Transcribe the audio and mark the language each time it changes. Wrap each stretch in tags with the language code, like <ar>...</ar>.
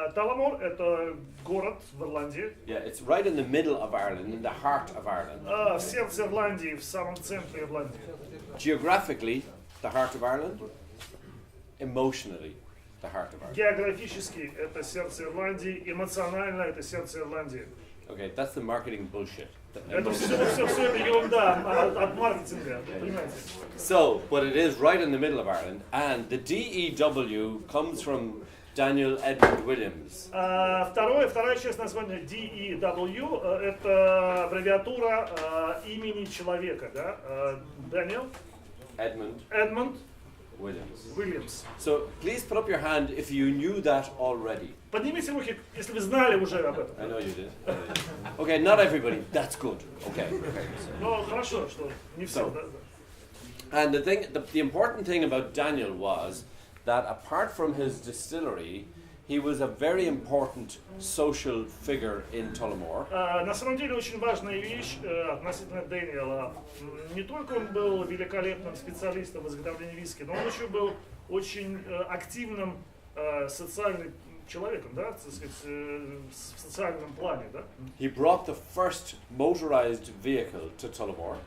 <ru>Tullamore — это город в Ирландии.</ru> <en>Yeah, it's right in the middle of Ireland, in the heart of Ireland.</en> <ru>В сердце Ирландии, в самом центре Ирландии.</ru> <en>Geographically, the heart of Ireland. Emotionally, the heart of Ireland.</en> <ru>Географически это сердце Ирландии, эмоционально это сердце Ирландии.</ru> <en>Okay, that's the marketing bullshit.</en> <ru>Это все это ерунда от маркетинга, понимаете?</ru> <en>So, but it is right in the middle of Ireland, and the DEW comes from Daniel Edmund Williams.</en> <ru>Вторая часть названия DEW это аббревиатура имени человека, да?</ru> <en>Daniel Edmund Williams. So please put up your hand if you knew that already.</en> <ru>Поднимите руки, если вы знали уже об этом.</ru> <en>I know you did. Okay, not everybody. That's good. Okay.</en> <ru>Ну хорошо, что не все.</ru> <en>And the important thing about Daniel was that apart from his distillery, he was a very important social figure in Tullamore.</en> <ru>На самом деле очень важная вещь относительно Дэниела. Не только он был великолепным специалистом в изготовлении виски, но он еще был очень активным социальным человеком, да, так сказать, в социальном плане, да.</ru> <en>He brought the first motorized vehicle to Tullamore.</en>